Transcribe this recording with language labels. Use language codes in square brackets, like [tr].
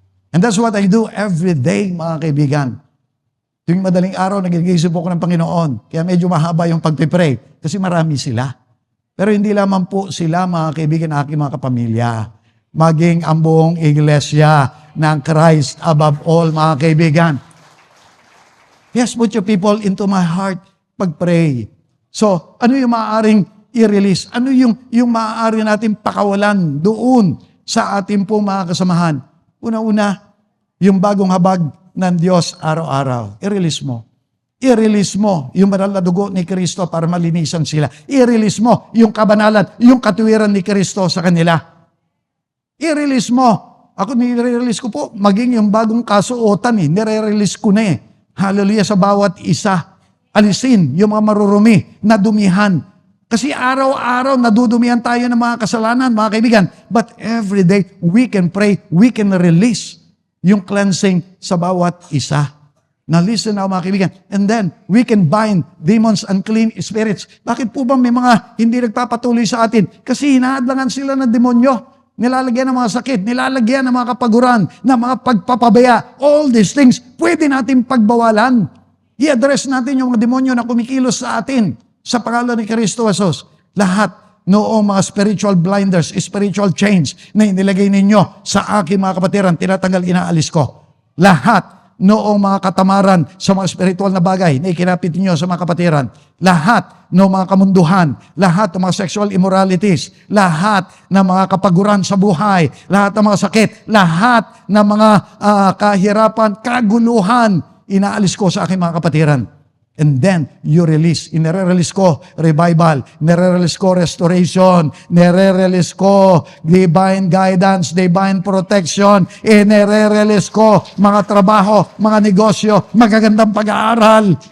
[en] And that's what I do every day, [tl] mga kaibigan. Tuwing madaling araw, nagigisip ako ng Panginoon. Kaya medyo mahaba yung pagpipray. Kasi marami sila. Pero hindi lamang po sila, mga kaibigan, aking mga kapamilya. Maging ang buong iglesia ng Christ above all, mga kaibigan. [en] Yes, put your people into my heart. [tl] Pag-pray. So, ano yung maaaring i-release? Ano yung maaari natin pakawalan doon sa ating po mga kasamahan? Una-una, yung bagong habag ng Diyos araw-araw. I-release mo. I-release mo yung banal na dugo ni Kristo para malinisan sila. I-release mo yung kabanalan, yung katuwiran ni Kristo sa kanila. I-release mo. Ako nire-release ko po, maging yung bagong kasuotan nire-release ko na Hallelujah sa bawat isa. Alisin yung mga marurumi na dumihan. Kasi araw-araw nadudumihan tayo ng mga kasalanan, mga kaibigan. [en] But every day, we can pray, we can release [tl] yung cleansing sa bawat isa. [en] Now listen now [tl] mga kaibigan. [en] And then, we can bind demons and unclean spirits. [tl] Bakit po ba may mga hindi nagpapatuloy sa atin? Kasi hinahadlangan sila ng demonyo. Nilalagyan ng mga sakit, nilalagyan ng mga kapaguran, ng mga pagpapabaya. [en] All these things, [tl] pwede natin pagbawalan. I-address natin yung mga demonyo na kumikilos sa atin sa pangalan ni Kristo Jesus. Lahat noong mga spiritual blinders, spiritual chains na inilagay ninyo sa aking mga kapatiran, tinatanggal, inaalis ko. Lahat noong mga katamaran sa mga spiritual na bagay na ikinapit ninyo sa mga kapatiran. Lahat noong mga kamunduhan, lahat ng mga sexual immoralities, lahat ng mga kapaguran sa buhay, lahat ng mga sakit, lahat ng mga kahirapan, kaguluhan, inaalis ko sa aking mga kapatiran. [en] And then, you release. [tl] Nire-release ko revival. Nire-release ko restoration. Nire-release ko divine guidance, divine protection. Nire-release ko mga trabaho, mga negosyo, magagandang pag-aaral.